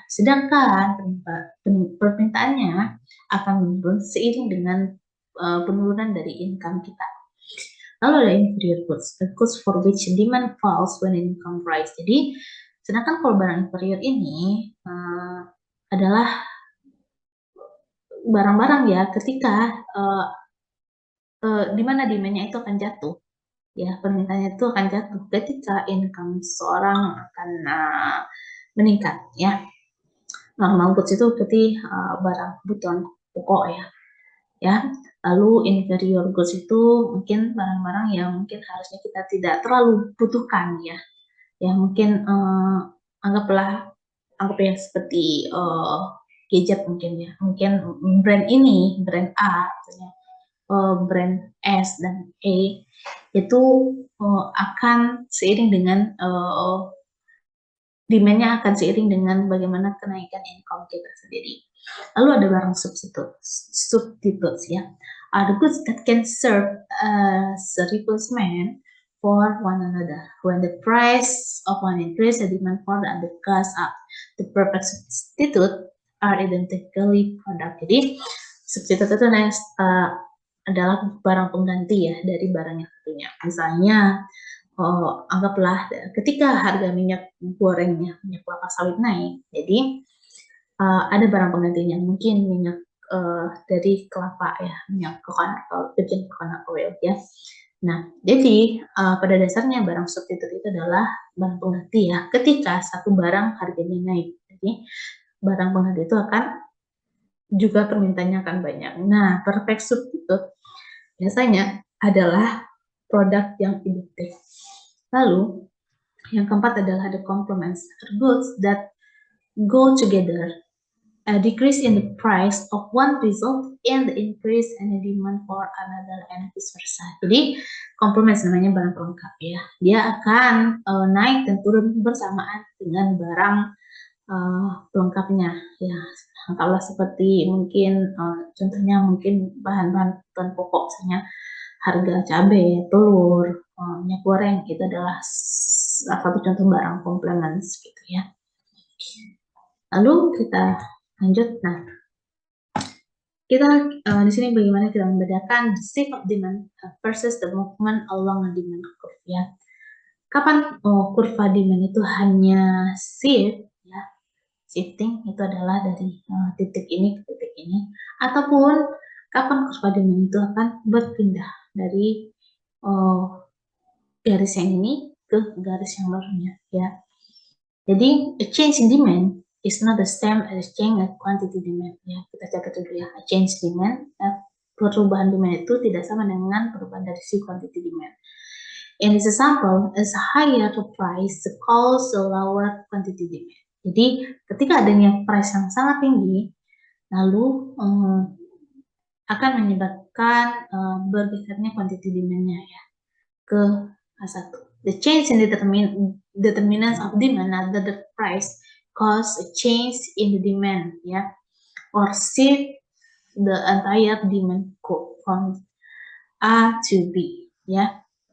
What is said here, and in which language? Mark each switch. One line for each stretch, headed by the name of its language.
Indonesian: Sedangkan permintaannya akan menurun seiring dengan penurunan dari income kita. Lalu ada
English: inferior goods, the goods for which demand falls when income rise.
Indonesian: Jadi, sedangkan kalau barang inferior ini adalah barang-barang ya ketika di mana demand-nya itu akan jatuh. Ya, permintaannya itu akan jatuh ketika income seorang akan meningkat ya. Normal goods itu berarti barang kebutuhan pokok ya. Lalu inferior goods itu mungkin barang-barang yang mungkin harusnya kita tidak terlalu butuhkan ya. Ya mungkin anggap ya seperti gadget mungkin ya. Mungkin brand ini, brand A, misalnya brand S dan E itu akan seiring dengan demand-nya akan seiring dengan bagaimana kenaikan income kita sendiri. Lalu ada barang substitutes ya.
English: Are the goods that can serve as a replacement for one another. When the price of one increase, the demand for the other goes up. The perfect substitute are identically product.
Indonesian: Jadi substitute itu adalah barang pengganti ya dari barang yang satunya. Misalnya anggaplah ketika harga minyak gorengnya, minyak kelapa sawit naik, jadi ada barang penggantinya, mungkin minyak dari kelapa ya, minyak virgin coconut oil ya. Nah, jadi pada dasarnya barang substitute itu adalah barang pengganti ya, ketika satu barang harganya naik. Jadi barang pengganti itu akan juga permintaannya akan banyak. Nah, perfect substitute biasanya adalah produk yang identik. Lalu, yang keempat adalah
English: the complements, goods that go together. A decrease in the price of one result and the increase in the demand for another and vice versa.
Indonesian: Jadi, complements namanya barang pelengkap ya. Dia akan naik dan turun bersamaan dengan barang pelengkapnya ya. Kalau seperti mungkin contohnya mungkin bahan-bahan pokok, misalnya harga cabai, telur, minyak goreng, itu adalah salah satu contoh barang complements gitu ya. Lalu kita lanjut. Nah, kita di sini bagaimana kita membedakan
English: the shape of demand versus the movement along a demand curve
Indonesian: ya. Kapan kurva demand itu hanya shift ya, shifting itu adalah dari titik ini ke titik ini, ataupun kapan kurva demand itu akan berpindah dari garis yang ini ke garis yang barunya ya.
English: Jadi a change in demand is not the same as change in quantity demand ya.
Indonesian: Kita catat dulu ya,
English: a change demand
Indonesian: ya, perubahan demand itu tidak sama dengan perubahan dari si quantity demand.
English: In this example, as higher the price calls the lower quantity demand.
Indonesian: Jadi ketika adanya price yang sangat tinggi, lalu akan menyebabkan bergesernya quantity demand-nya ya ke A1.
English: The change in determinants of demand atau the price cause a change in the demand ya, or shift the entire demand curve from A to B ya.